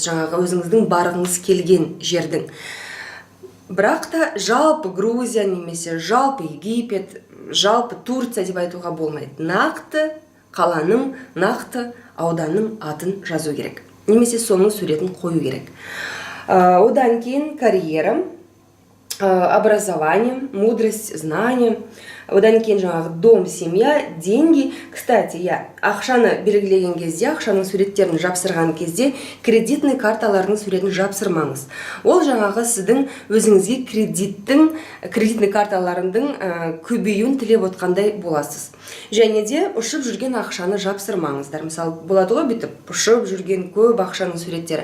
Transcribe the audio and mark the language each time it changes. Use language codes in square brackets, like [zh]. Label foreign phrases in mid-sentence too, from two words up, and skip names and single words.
[kk] Жаңағы өзіңіздің барғыңыз келген жердің. Бірақ та жалпы Грузия немесе жалпы Египет, жалпы Турция деп айтуға болмайды. Нақты қаланың, нақты ауданның атын жазу керек. Немесе соның суретін қою керек. Одан кейін [ru] карьера, образование, мудрость, знание. [kk] Одан кейін жаңағы [ru] дом, семья, деньги. [kk] Кстати, ақшаны белгілеген кезде, ақшаның суреттерін жапсырған кезде кредитный карталардың суретін жапсырмаңыз. Ол жаңағы сіздің өзіңізге кредитный карталарының көбеюін тілеп отқандай боласыз. Және де ұшып жүрген ақшаны жапсырмаңыздар. Мысалы, болады ғой бүйтіп ұшып жүрген көп ақшаның суреттері.